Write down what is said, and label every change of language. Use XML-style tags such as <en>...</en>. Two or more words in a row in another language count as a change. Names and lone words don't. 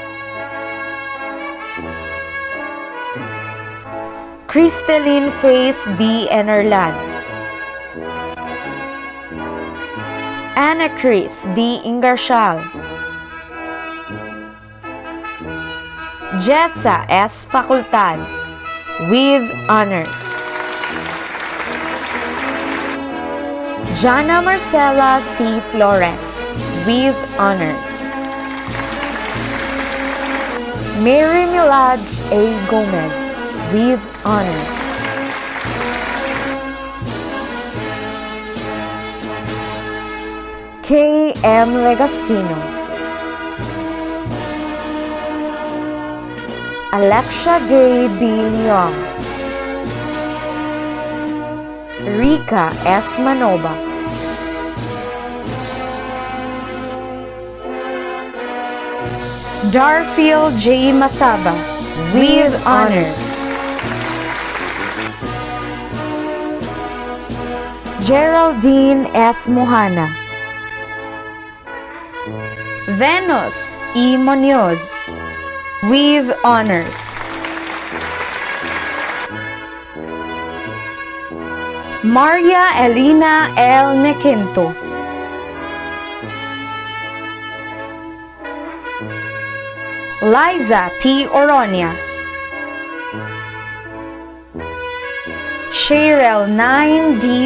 <en>Elarcosa. Crystalline Faith B. Enerlan, Anna Chris D. Ingarshal, Jessa S. Facultad, with honors. Jana Marcela C. Flores, with honors. Mary Milaj A. Gomez, with honors. K. M. Legaspino, Alexia Gay B. Leong, Rika S. Manoba, Darfield J. Masaba, with honors. Geraldine S. Mohana, Venus E. Munoz, with honors. Maria Elena L. Nequinto, Liza P. Oronia, Cheryl 9 D.</en>